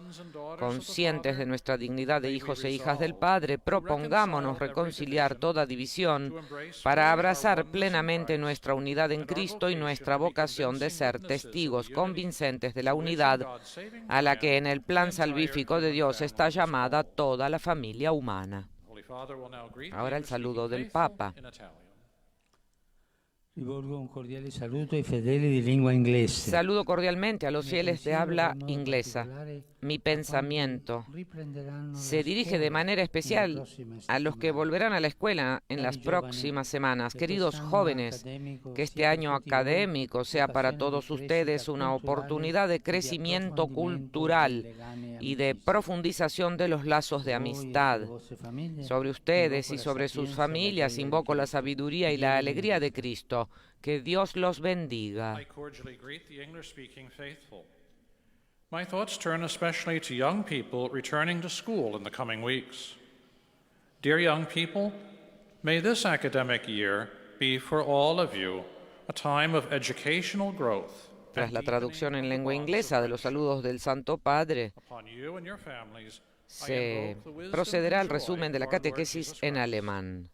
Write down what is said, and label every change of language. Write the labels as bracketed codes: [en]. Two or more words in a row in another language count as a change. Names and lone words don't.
[es] Conscientes de nuestra dignidad de hijos e hijas del Padre, propongámonos reconciliar toda división para abrazar plenamente nuestra unidad en Cristo y nuestra vocación de ser testigos convincentes de la unidad a la que en el plan salvífico de Dios está llamada toda la familia humana. Ahora el saludo del Papa. [it] Rivolgo un cordiale saluto ai fedeli di lingua inglese. [es] Saludo cordialmente a los fieles de habla inglesa. Mi pensamiento se dirige de manera especial a los que volverán a la escuela en las próximas semanas. Queridos jóvenes, que este año académico sea para todos ustedes una oportunidad de crecimiento cultural y de profundización de los lazos de amistad. Sobre ustedes y sobre sus familias invoco la sabiduría y la alegría de Cristo. Que Dios los bendiga. [en] I cordially greet the English-speaking faithful. My thoughts turn especially to young people returning to school in the coming weeks. Dear young people, may this academic year be for all of you a time of educational growth. [es] Tras la traducción en lengua inglesa de los saludos del Santo Padre, [en] Upon you and your families, [es] se procederá al resumen de la catequesis en alemán.